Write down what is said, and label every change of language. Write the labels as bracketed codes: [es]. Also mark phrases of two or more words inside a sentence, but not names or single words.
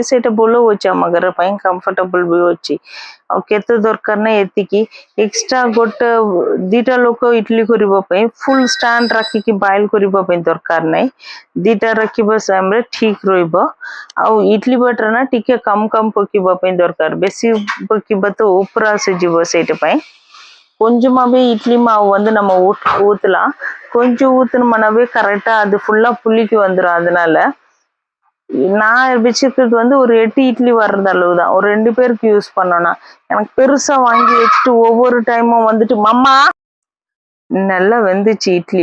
[or] ସେଇଟା ଭଲ ଅଛି ଆମ ଘର ପାଇଁ କମ୍ଫର୍ଟେବଲ ବି ଅଛି। ଆଉ କେତେ ଦରକାର ନାହିଁ ଏତିକି ଏକ୍ସଟ୍ରା ଗୋଟେ 2ଟା ଲୋକ ଇଟଲି କରିବା ପାଇଁ [en] full stand [or] ରଖିକି ବଏଲ୍ କରିବା ପାଇଁ ଦରକାର ନାହିଁ। 2ଟା ରଖିବା ଟାଇମ୍ରେ ଠିକ୍ ରହିବ। ଆଉ ଇଟଲି ବ୍ୟାଟର ନା ଟିକେ କମ୍ ପକିବା ପାଇଁ ଦରକାର। ବେଶୀ ପକିବା ତ ଉପର ଆସିଯିବ ସେଇଟା ପାଇଁ। [ta] கொஞ்சமாவே இட்லி மாவு வந்து நம்ம ஊற்றலாம்। கொஞ்சம் ஊற்றினோம்னாவே கரெக்டாக அது ஃபுல்லாக புளிக்கு வந்துடும்। அதனால நான் வச்சுக்கிறது வந்து ஒரு 8 இட்லி வர்றது அளவு தான்। ஒரு 2 பேருக்கு யூஸ் பண்ணோன்னா எனக்கு பெருசாக வாங்கி வச்சுட்டு ஒவ்வொரு டைமும் வந்துட்டு மம்மா நல்லா வெந்துச்சு இட்லி।